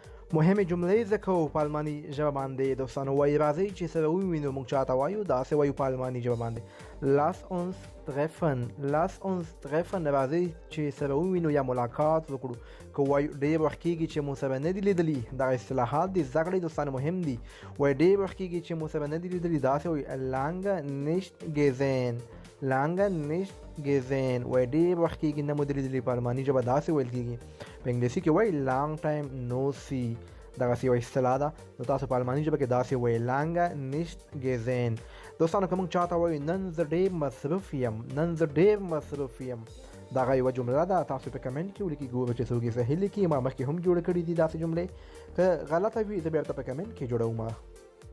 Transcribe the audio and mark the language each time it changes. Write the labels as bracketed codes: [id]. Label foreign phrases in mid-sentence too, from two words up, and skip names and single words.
[ps] مهمې جملې زده کوو په الماني ژبه باندې دوستانو. وایي راځئ چې سره ووینو. موږ چاته وایو داسې وایو په الماني ژبه باندې [de] Lass uns treffen. Lass uns treffen [ps] راځئ چې سره ووینو یا ملاقات وکړو. که وایو ډېر وخت کېږي چې مو سره نه دي لیدلي، دغه اصطلاحات دي زده کړئ دوستانو، مهم دي. وایي ډېر وخت کېږي چې مو سره نه دي لیدلي، داسې وایي [de] lange nicht gesehen. lange nicht gesehen [ps] وایي ډېر وخت کېږي نه مو دي لیدلي، په الماني ژبه داسې ویل کېږي. په انګلیسي کې وایي [en] long time no see. [ps] دغسې یوه اصطلاح ده، نو تاسو په الماني ژبه کې داسې وایي [de] lange nicht gesehen. [ps] دوستانو که موږ چاته وایو نن زه ډېر مصروف یم، نن زه ډېر مصروف یم، دغه یوه جمله ده. تاسو په کمنټ کې ولیکئ، ګورو چې څوک یې صحیح لیکي. ما مخکې هم جوړې کړي دي داسې جملې، که غلطه وي زه بېرته په کمنټ کې جوړوم.